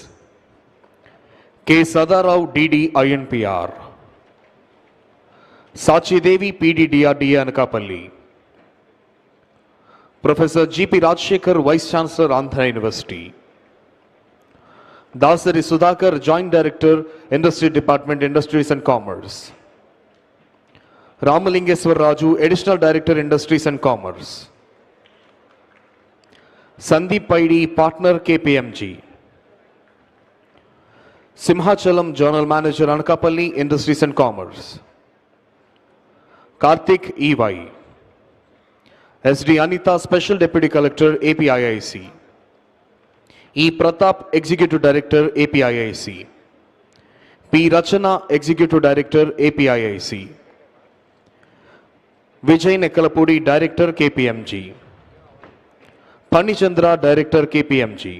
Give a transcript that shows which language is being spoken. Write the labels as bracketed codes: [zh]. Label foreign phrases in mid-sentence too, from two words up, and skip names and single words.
[en] K. Sadarao, DD, INPR. Sachi Devi, PD, DRDA, Anakapalli. Professor GP Rajshekar, Vice Chancellor, Andhra University. Dasari Sudhakar, Joint Director, Industry Department, Industries and Commerce. Ramalingeswar Raju, Additional Director, Industries and Commerce. Sandeep Paidi, Partner, KPMG. Simhachalam, Journal Manager, Anakapalli, Industries and Commerce. Karthik, EY. SD Anita, Special Deputy Collector, APIIC. E. Pratap, Executive Director, APIIC. P. Rachana, Executive Director, APIIC. Vijay Nekkalapudi, Director, KPMG. Panichandra, Director, KPMG.